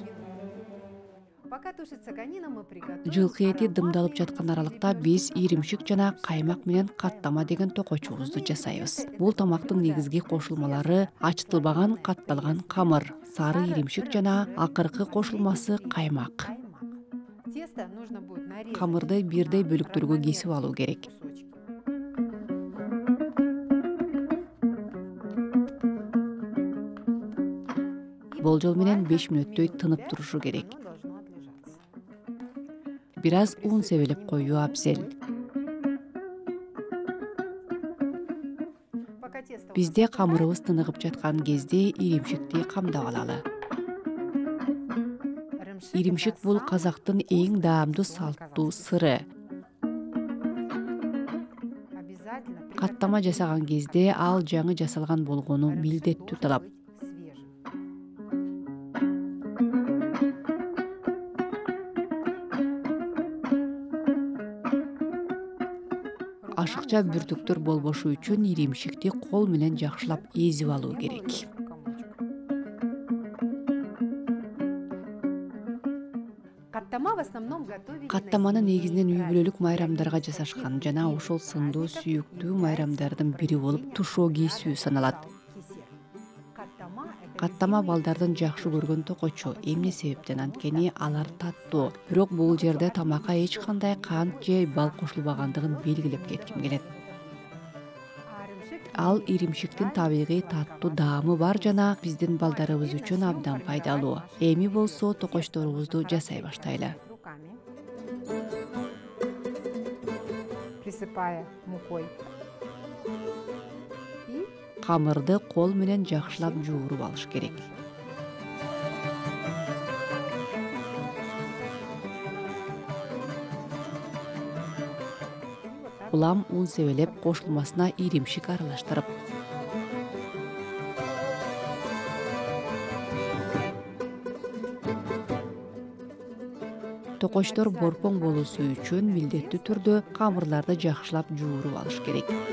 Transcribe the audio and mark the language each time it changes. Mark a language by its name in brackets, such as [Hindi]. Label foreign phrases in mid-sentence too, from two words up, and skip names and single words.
[Russian] Пока тушится конина, мы приготовим [Kyrgyz] Жылкы эти [Russian] ароматный [Kyrgyz] дымдалып жаткан аралыкта биз иримшик жана каймак менен каттама деген токочубузду жасайбыз. Бул тамактын негизги кошулмалары ачтылбаган катталган камыр, сары иримшик жана акыркы кошулмасы каймак. каймак. [Russian] Тесто нужно будет нарезать [Kyrgyz] Камырды бирдей бөлүктөргө кесип алуу керек. [Russian] кусочки. [Kyrgyz] Болжол менен 5 мүнөттөй тынып турушу керек. [Russian] Оно должно отлежаться. [Kyrgyz] Бир аз ун себелеп коюу абзел. [Russian] Пока тесто у [Kyrgyz] Бизде [Russian] нас [Kyrgyz] камырыбыз тыныгып жаткан кезде иримшикти камдап алалы. ырымшык Иримшик [Russian] это [Kyrgyz] бул [Russian] самый [Kyrgyz] казактын эң даамдуу салттуу сыры. [Russian] обязательно при [Kyrgyz] Каттама жасаган кезде ал жаңы жасалган болгону ырымшык милдеттүү [Russian] должен [Kyrgyz] талап. [Russian] быть свежим. [Kyrgyz] Ашыкча бүртүктөр болбошу үчүн иримшикти кол менен жакшылап эзип алуу керек. [Russian] Каттама в основном готовили [Kyrgyz] Каттаманы [Russian] на зимние [Kyrgyz] негизинен үй [Russian] праздники. [Kyrgyz] бүлөлүк майрамдарга жасашкан жана ошол сындуу сүйүктүү майрамдардын бири болуп тушоо кесүү саналат. Каттама балдардын жакшы көргөн токочу. Эмне себептен анткени алар таттуу. Бирок бул жерде тамакка эч кандай кант же бал кошулбагандыгын белгилеп кетким келет. Ал иримшиктин табигый таттуу даамы бар жана биздин балдарыбыз үчүн абдан пайдалуу. Эми болсо токочторубузду жасай баштайлы. [Russian] Руками. Присыпая мукой. И [Kyrgyz] Камырды кол менен жакшылап жууруп алыш керек. Улам ун себелеп кошулмасына иримшик аралаштырып. Токочтор борпоң болуусу үчүн милдеттүү түрдө камырларды жакшылап жууруп алыш керек.